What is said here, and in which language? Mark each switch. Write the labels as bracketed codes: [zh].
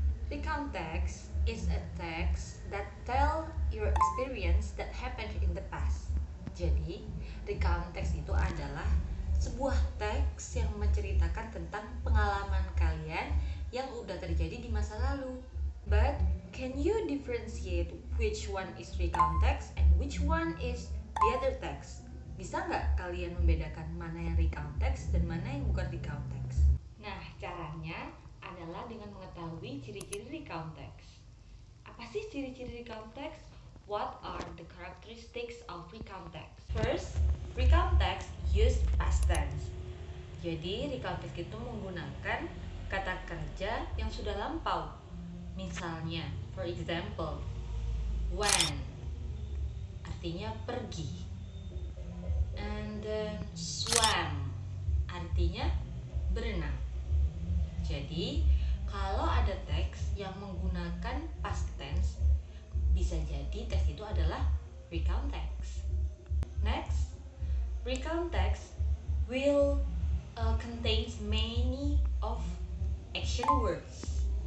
[en] Recount text is a text that tell your experience that happened in the past. [id] Jadi recount text itu adalah sebuah teks yang menceritakan tentang pengalaman kalian yang udah terjadi di masa lalu. [en] But can you differentiate which one is recount text and which one is the other text? [id] Bisa nggak kalian membedakan mana yang recount text dan mana yang bukan recount text? Nah, caranya adalah dengan mengetahui ciri-ciri recount text. Apa sih ciri-ciri recount text? [en] What are the characteristics of recount text? First, recount text use past tense. [id] Jadi, recount text itu menggunakan kata kerja yang sudah lampau. Misalnya, [en] for example, [id] went artinya pergi, [en] and then [id] swam artinya berenang. Jadi, kalau ada teks yang menggunakan past tense, bisa jadi teks itu adalah recount text. [en] Next, recount text will contains many of action words.